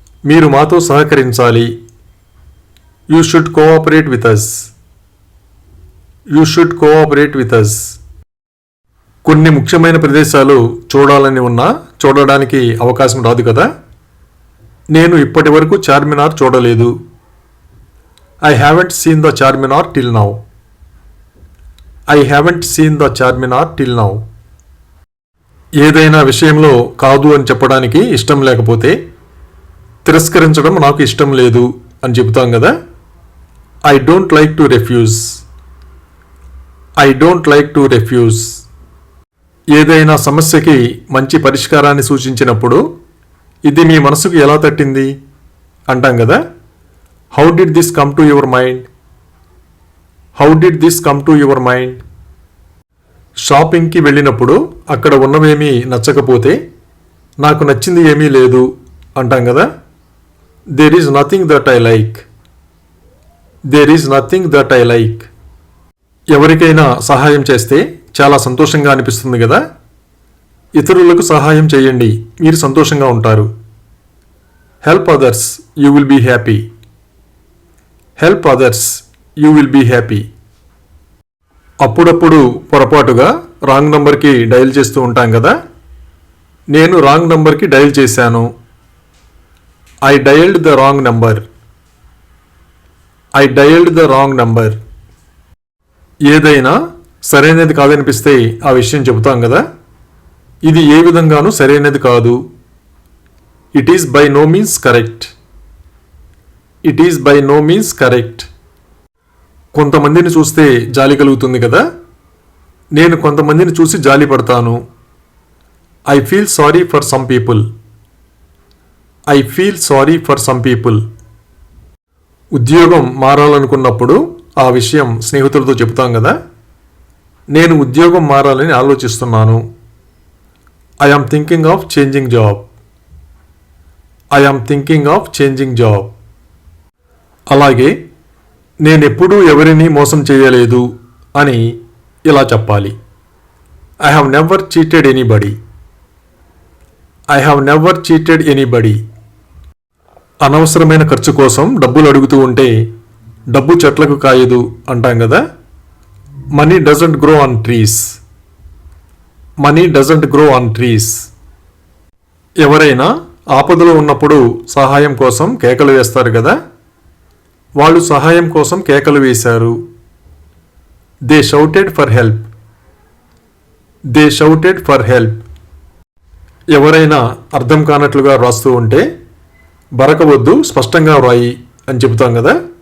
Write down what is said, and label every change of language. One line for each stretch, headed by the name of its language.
Telugu: మీరు మాతో సహకరించాలి.
English: You should cooperate with us. You should cooperate with us.
Telugu: కొన్ని ముఖ్యమైన ప్రదేశాలు చూడాలని ఉన్నా చూడడానికి అవకాశం రాదు కదా. నేను ఇప్పటి వరకు చార్మినార్ చూడలేదు.
English: I haven't seen the Charminar till now. I haven't seen the Charminar till now.
Telugu: ఏదైనా విషయంలో కాదు అని చెప్పడానికి ఇష్టం లేకపోతే తిరస్కరించడం నాకు ఇష్టం లేదు అని చెబుతాం కదా.
English: I don't like to refuse. I don't like to refuse.
Telugu: ఏదైనా సమస్యకి మంచి పరిష్కారాన్ని సూచించినప్పుడు ఇది మీ మనసుకు ఎలా తట్టింది అంటాం కదా.
English: How did this come to your mind? How did this come to your mind?
Telugu: షాపింగ్కి వెళ్ళినప్పుడు అక్కడ ఉన్నవేమీ నచ్చకపోతే నాకు నచ్చింది ఏమీ లేదు అంటాం కదా.
English: There is nothing that I like. There is nothing that I like.
Telugu: ఎవరికైనా సహాయం చేస్తే చాలా సంతోషంగా అనిపిస్తుంది కదా. ఇతరులకు సహాయం చేయండి, మీరు సంతోషంగా ఉంటారు.
English: Help others, you will be happy. Help others, you will be happy.
Telugu: అప్పుడప్పుడు పొరపాటుగా రాంగ్ నంబర్కి డయల్ చేస్తూ ఉంటాం కదా. నేను రాంగ్ నంబర్కి డయల్ చేశాను.
English: I dialed the wrong number. I dialed the wrong number.
Telugu: ఏదైనా సరైనది కాదనిపిస్తే ఆ విషయం చెబుతాం కదా. ఇది ఏ విధంగానూ సరైనది కాదు.
English: It is by no means correct. It is by no means correct.
Telugu: కొంతమందిని చూస్తే జాలి కలుగుతుంది కదా. నేను కొంతమందిని చూసి జాలి పడతాను.
English: I feel sorry for some people. I feel sorry for some people.
Telugu: ఉద్యోగం మారాలనుకున్నప్పుడు ఆ విషయం స్నేహితులతో చెబుతాం కదా. నేను ఉద్యోగం మారాలని ఆలోచిస్తున్నాను.
English: I am thinking of changing job. I am thinking of changing job.
Telugu: అలాగే నేనెప్పుడూ ఎవరిని మోసం చేయలేదు అని ఇలా చెప్పాలి.
English: I have never cheated anybody. I have never cheated anybody.
Telugu: అనవసరమైన ఖర్చు కోసం డబ్బులు అడుగుతూ ఉంటే డబ్బు చెట్లకు కాయదు అంటాం కదా.
English: Money doesn't grow on trees. Money doesn't grow on trees.
Telugu: ఎవరైనా ఆపదలో ఉన్నప్పుడు సహాయం కోసం కేకలు వేస్తారు కదా. వాళ్ళు సహాయం కోసం కేకలు వేశారు.
English: They shouted for help. They shouted for help.
Telugu: ఎవరైనా అర్థం కానట్లుగా వ్రాస్తూ ఉంటే బరకవద్దు, స్పష్టంగా వ్రాయి అని చెబుతాం కదా.